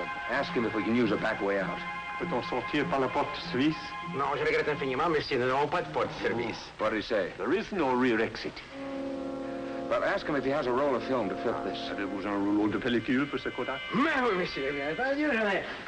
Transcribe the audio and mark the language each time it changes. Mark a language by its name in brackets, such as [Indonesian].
[English] Ask him if we can use a back way out. [French] Peut-on sortir par la porte suisse? Non, je regrette infiniment, monsieur. Nous n'avons pas de porte de service. [English] What did he say? There is no rear exit. Well, ask him if he has a roll of film to fit this. [French] Avez-vous un rouleau de pellicule pour ce Kodak? Mais oui, monsieur, bien entendu, j'en ai.